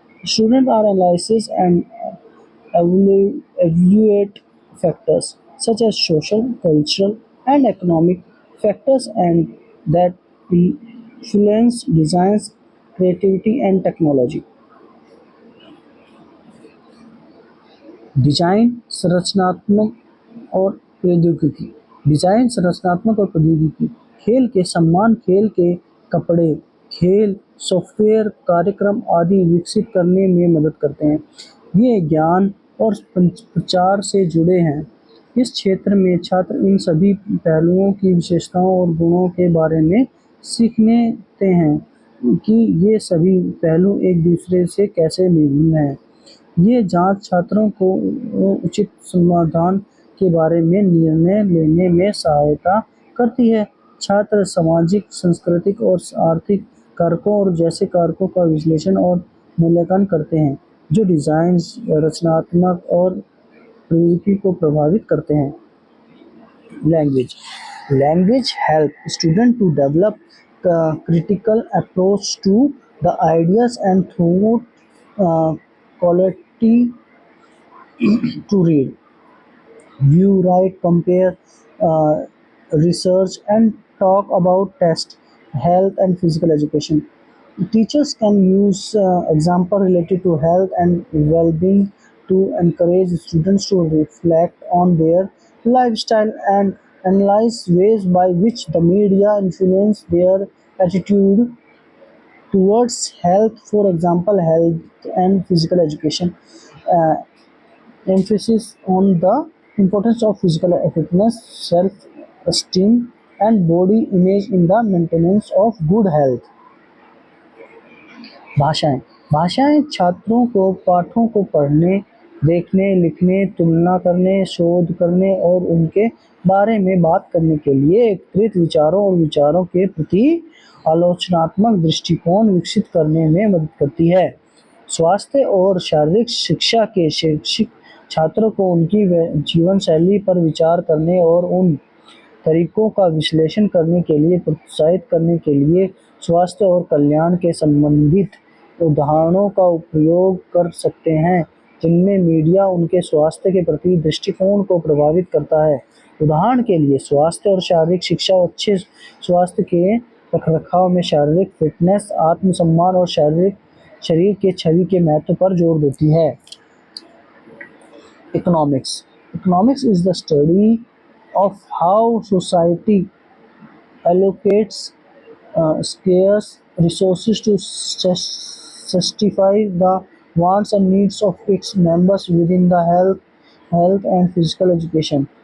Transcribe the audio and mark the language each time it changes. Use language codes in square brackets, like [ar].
[en] Students are analysis and evaluate factors such as social, cultural, and economic factors and that influence designs, creativity, and technology. [hi] Design संरचनात्मक और प्रौद्योगिकी। Design संरचनात्मक और प्रौद्योगिकी खेल के सम्मान, खेल के कपड़े, खेल सॉफ्टवेयर, कार्यक्रम आदि विकसित करने में मदद करते हैं। ये ज्ञान और प्रचार से जुड़े हैं। इस क्षेत्र में छात्र इन सभी पहलुओं की विशेषताओं और गुणों के बारे में सीखते हैं कि ये सभी पहलू एक दूसरे से कैसे भिन्न हैं। ये जांच छात्रों को उचित समाधान के बारे में निर्णय लेने में सहायता करती है। छात्र सामाजिक, सांस्कृतिक और आर्थिक कारकों और जैसे कारकों का विश्लेषण और मूल्यांकन करते हैं, जो डिज़ाइन, रचनात्मक और प्रौद्योगिकी को प्रभावित करते हैं। [en] Language language help student to develop critical approach to the ideas and through quality to read, view, write, compare, research, and talk about test, health, and physical education. Teachers can use example related to health and well-being to encourage students to reflect on their lifestyle and analyze ways by which the media influence their attitude towards health. For example, health and physical education emphasis on the importance of physical fitness, self-esteem, and body image in the maintenance of good health. [hi] भाषाएं भाषाएं छात्रों को पाठों को पढ़ने, देखने, लिखने, तुलना करने, शोध करने और उनके बारे में बात करने के लिए एकत्रित विचारों और विचारों के प्रति आलोचनात्मक दृष्टिकोण विकसित करने में मदद करती है। स्वास्थ्य और शारीरिक शिक्षा के शैक्षिक छात्रों को उनकी जीवन शैली पर विचार करने और उन तरीकों का विश्लेषण करने के लिए प्रोत्साहित करने के लिए स्वास्थ्य और कल्याण के संबंधित उदाहरणों का उपयोग कर सकते हैं जिनमें मीडिया उनके स्वास्थ्य के प्रति दृष्टिकोण को प्रभावित करता है। उदाहरण के लिए स्वास्थ्य और शारीरिक शिक्षा अच्छे स्वास्थ्य के रखरखाव में शारीरिक फिटनेस, आत्मसम्मान और शारीरिक शरीर के छवि के महत्व पर जोर देती है। [en] Economics. Economics is the study of how society allocates scarce resources to satisfy the wants and needs of its members within the health and physical education.